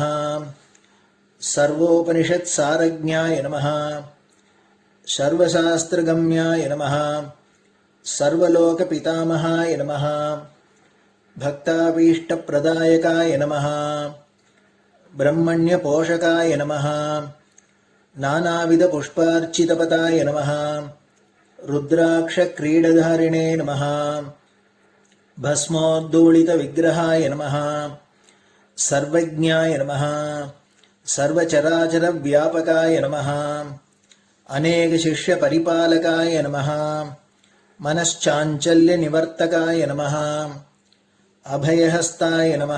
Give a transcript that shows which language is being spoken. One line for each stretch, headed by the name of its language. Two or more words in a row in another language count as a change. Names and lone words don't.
Sanskrit: सर्वोपनिषत् सारज्ञाय नमः. सर्वशास्त्रगम्याय नमः. सर्वलोक पितामहाय नमः. भक्ताभीष्ट प्रदायकाय नमः. ब्रह्मण्य पोषकाय नमः. नानाविध पुष्पार्चितपदाय नमः रुद्राक्ष किरीटधारिणे नमः भस्मोद्धूलित विग्रहाय नमः सर्वज्ञाय नमः सर्वचराचर व्यापकाय नमः अनेक शिष्य परिपालकाय नमः मनश्चाञ्चल्य निवर्तकाय नमः अभयहस्ताय नमः